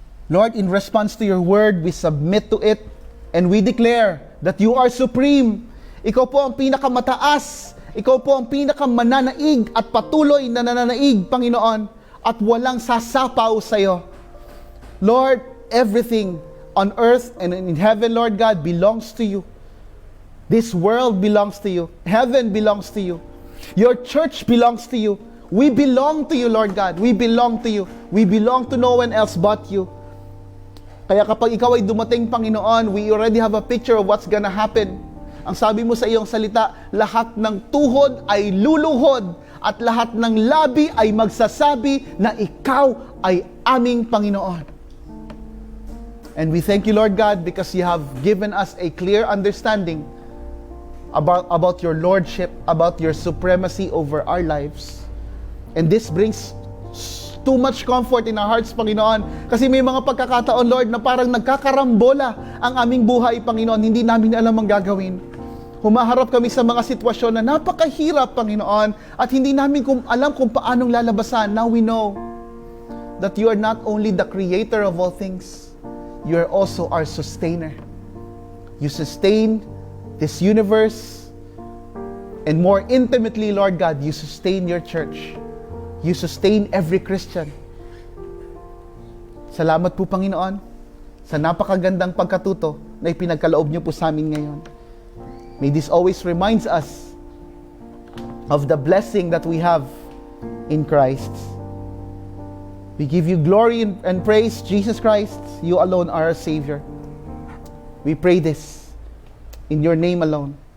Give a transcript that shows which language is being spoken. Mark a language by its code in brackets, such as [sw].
[en] Lord, in response to your word, we submit to it and we declare that you are supreme. [tl] Ikaw po ang pinakamataas. Ikaw po ang pinakamananaig at patuloy na nananaig, Panginoon, at walang sasapaw sa iyo. [en] Lord, everything on earth and in heaven, Lord God, belongs to you. This world belongs to you. Heaven belongs to you. Your church belongs to you. We belong to you, Lord God. We belong to you. We belong to no one else but you. [tl] Kaya kapag ikaw ay dumating, [en] Panginoon, we already have a picture of what's gonna happen. [tl] Ang sabi mo sa iyong salita, lahat ng tuhod ay luluhod at lahat ng labi ay magsasabi na ikaw ay aming Panginoon. [en] And we thank you, Lord God, because you have given us a clear understanding about your lordship, about your supremacy over our lives. And this brings too much comfort in our hearts, Panginoon. [tl] Kasi may mga pagkakataon, Lord, na parang nagkakarambola ang aming buhay, Panginoon. Hindi namin alam ang gagawin. Humaharap kami sa mga sitwasyon na napakahirap, Panginoon, at hindi namin alam kung paanong lalabasan. [en] Now we know that you are not only the creator of all things, you are also our sustainer. You sustain this universe, and more intimately, Lord God, you sustain your church. You sustain every Christian. [tl] Salamat po, Panginoon, sa napakagandang pagkatuto na ipinagkaloob niyo po sa amin ngayon. [en] May this always reminds us of the blessing that we have in Christ. We give you glory and praise, Jesus Christ. You alone are our Savior. We pray this in your name alone.